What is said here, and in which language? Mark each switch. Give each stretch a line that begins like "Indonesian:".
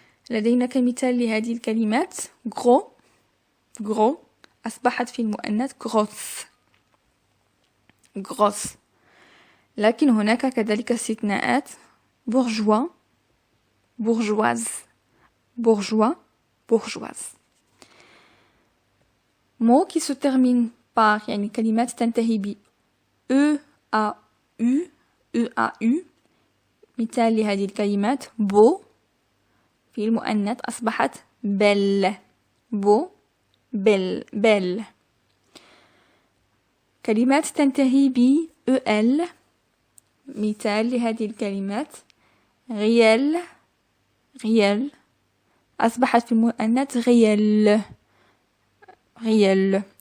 Arabic: لدينا كمثال لهذه الكلمات gros gros أصبحت في المؤنث grosse grosse. لكن هناك كذلك استثناءات bourgeois bourgeoise bourgeois bourgeoise.
French: mots qui se terminent par
Arabic: يعني كلمات تنتهي ب
French: e a u e a u.
Arabic: مثال لهذه الكلمات beau في المؤنث أصبحت belle beau belle belle. كلمات تنتهي ب el. مثال لهذه الكلمات réel réel أصبحت في المؤنث réel réel.